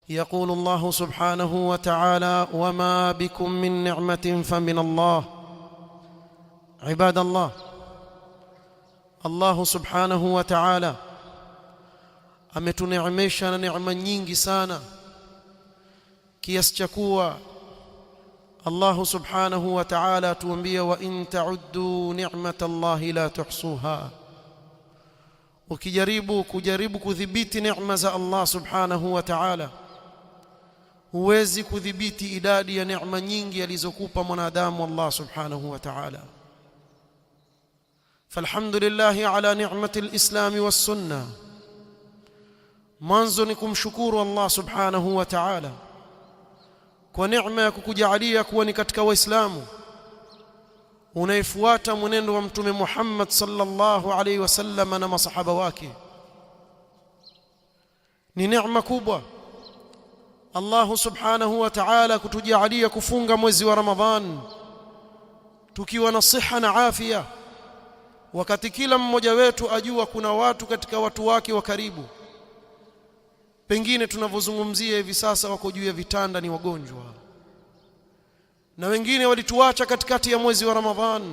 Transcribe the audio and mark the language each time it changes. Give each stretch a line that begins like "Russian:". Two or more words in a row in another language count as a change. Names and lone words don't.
Arabic: يقول الله سبحانه وتعالى: وما بكم من نعمة فمن الله. عباد الله،
Swahili: Allah
Arabic: سبحانه وتعالى
Swahili: ametuneemesha na neema nyingi sana kiasi cha kuwa Allah
Arabic: سبحانه وتعالى
Swahili: atuambia:
Arabic: وإن تعدوا نعمة الله لا تحصوها.
Swahili: Ukijaribu kudhibiti neema za Allah
Arabic: سبحانه وتعالى,
Swahili: huwezi kudhibiti idadi ya neema nyingi alizokupa mwanadamu Allah
Arabic: سبحانه وتعالى. فالحمد لله على نعمة الإسلام والسنة.
Swahili: Mwanzo ni kumshukuru Allah
Arabic: سبحانه وتعالى
Swahili: kwa neema ya kukujalia kuwa ni katika waislamu unaifuata mwenendo wa mtume Muhammad
Arabic: صلى الله عليه وسلم
Swahili: na masahaba wake. Ni neema kubwa Allah
Arabic: سبحانه وتعالى
Swahili: kutujalia kufunga mwezi wa Ramadhan tukiwa na siha na afya, wakati kila mmoja wetu ajua kuna watu katika watu wake wa karibu pengine tunavyozungumzia hivi sasa wako juu ya vitanda, ni wagonjwa, na wengine walituacha katikati ya mwezi wa Ramadhan.